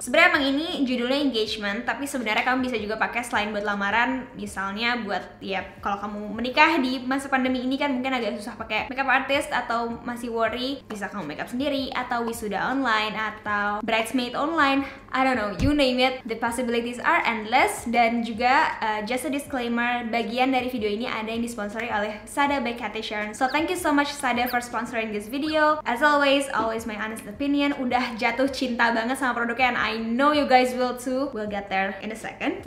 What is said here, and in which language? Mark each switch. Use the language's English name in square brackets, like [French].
[Indonesian] Sebenarnya emang ini judulnya engagement, tapi sebenarnya kamu bisa juga pakai selain buat lamaran, misalnya buat kalau kamu menikah di masa pandemi ini kan mungkin agak susah pakai makeup artist atau masih worry, bisa kamu makeup sendiri atau wisuda online atau bridesmaid online. [English] I don't know, you name it, the possibilities are endless. [Indonesian] Dan juga just a disclaimer, bagian dari video ini ada yang disponsori oleh Sada by Cathy Sharon. [English] So thank you so much Sada for sponsoring this video. As always my honest opinion. Udah jatuh cinta banget sama produknya, and I know you guys will too. We'll get there in a second.